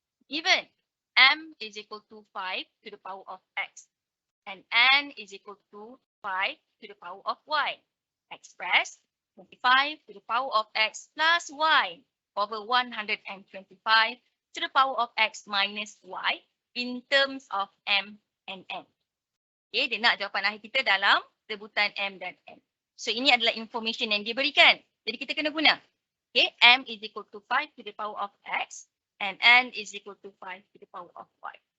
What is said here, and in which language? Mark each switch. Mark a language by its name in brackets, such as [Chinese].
[English] Given M is equal to 5 to the power of X and N is equal to 5 to the power of Y. Express 25 to the power of X plus Y over 125 to the power of x minus y in terms of m and n. [Malay] Okay, dia nak jawapan akhir kita dalam sebutan m dan n. So ini adalah information yang diberikan. Jadi kita kena guna. [English] Okay, m is equal to 5 to the power of x and n is equal to 5 to the power of y.